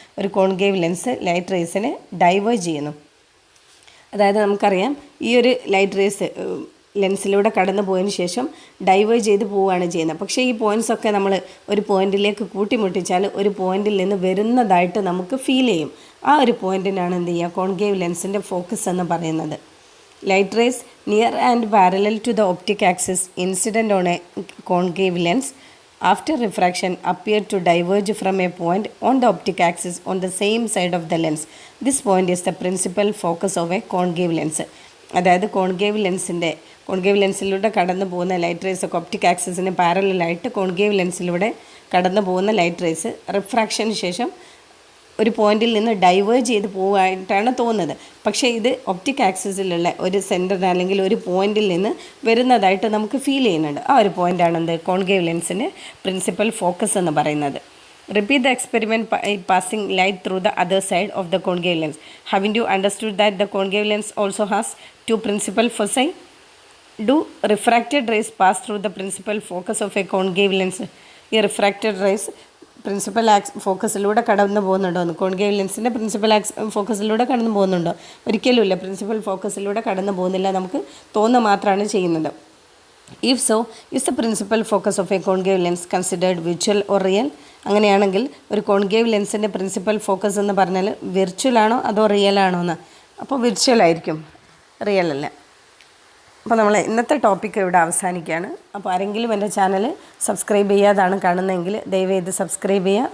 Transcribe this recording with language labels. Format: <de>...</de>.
<ml>ഒരു concave lens light റേസിനെ diverge ചെയ്യുന്നു. അതായത് നമുക്കറിയാം ഈ ഒരു ലൈറ്റ് റേസ് ലെൻസിലൂടെ കടന്നു പോയതിന് ശേഷം ഡൈവേർജ് ചെയ്ത് പോവുകയാണ് ചെയ്യുന്നത്. പക്ഷേ ഈ പോയിൻറ്റ്സൊക്കെ നമ്മൾ ഒരു പോയിൻറ്റിലേക്ക് കൂട്ടിമുട്ടിച്ചാൽ ഒരു പോയിൻറ്റിൽ നിന്ന് വരുന്നതായിട്ട് നമുക്ക് ഫീൽ ചെയ്യും. ആ ഒരു പോയിൻറ്റിനാണ് എന്ത് ചെയ്യുക? കോൺകേവ് ലെൻസിൻ്റെ ഫോക്കസ് എന്ന് പറയുന്നത്.</ml> <en>Light rays near and parallel to the optic axis incident on a concave lens after refraction appear to diverge from a point on the optic axis on the same side of the lens. This point is the principal focus of a concave lens.</en> <ml>അതായത് concave ലെൻസിലൂടെ കടന്നു പോകുന്ന light rays ഒക്കെ optic ആക്സിസിന് പാരലലായിട്ട് concave ലെൻസിലൂടെ കടന്നു പോകുന്ന light rays റിഫ്രാക്ഷന് ശേഷം ഒരു പോയിന്റിൽ നിന്ന് ഡൈവേർജ് ചെയ്ത് പോവായിട്ടാണ് തോന്നുന്നത്. പക്ഷേ ഇത് ഒപ്റ്റിക് ആക്സിസിലുള്ള ഒരു സെൻറ്റർ അല്ലെങ്കിൽ ഒരു പോയിന്റിൽ നിന്ന് വരുന്നതായിട്ട് നമുക്ക് ഫീൽ ചെയ്യുന്നുണ്ട്. ആ ഒരു പോയിൻ്റാണ് എന്ത്? കോൺകേവ് ലെൻസിൻ്റെ പ്രിൻസിപ്പൽ ഫോക്കസ് എന്ന് പറയുന്നത്.</ml> <en>Repeat the experiment by passing light through the other side of the concave lens. Haven't you understood that the concave lens also has two principal foci? Do refracted rays pass through the principal focus of a concave lens?</en> <ml>ഈ refracted raise principal ഫോക്കസിലൂടെ കടന്നു പോകുന്നുണ്ടോ എന്ന്? Concave ലെൻസിൻ്റെ principal ഫോക്കസിലൂടെ കടന്നു പോകുന്നുണ്ടോ? ഒരിക്കലുമില്ല. Principal ഫോക്കസിലൂടെ കടന്നു പോകുന്നില്ല, നമുക്ക് തോന്നുക മാത്രമാണ് ചെയ്യുന്നത്.</ml> <en>If so, is the principal focus of a concave lens considered virtual or real?</en> <ml>അങ്ങനെയാണെങ്കിൽ ഒരു കോൺകേവ് ലെൻസിൻ്റെ പ്രിൻസിപ്പൽ ഫോക്കസ് എന്ന് പറഞ്ഞാൽ വിർച്വൽ ആണോ അതോ റിയൽ ആണോ എന്ന്? അപ്പോൾ വിർച്വൽ ആയിരിക്കും, റിയൽ അല്ല. അപ്പോൾ നമ്മൾ ഇന്നത്തെ ടോപ്പിക്ക് ഇവിടെ അവസാനിക്കുകയാണ്. അപ്പോൾ ആരെങ്കിലും എൻ്റെ ചാനൽ സബ്സ്ക്രൈബ് ചെയ്യാതാണ് കാണുന്നതെങ്കിൽ ദയവേത് സബ്സ്ക്രൈബ് ചെയ്യുക.</ml>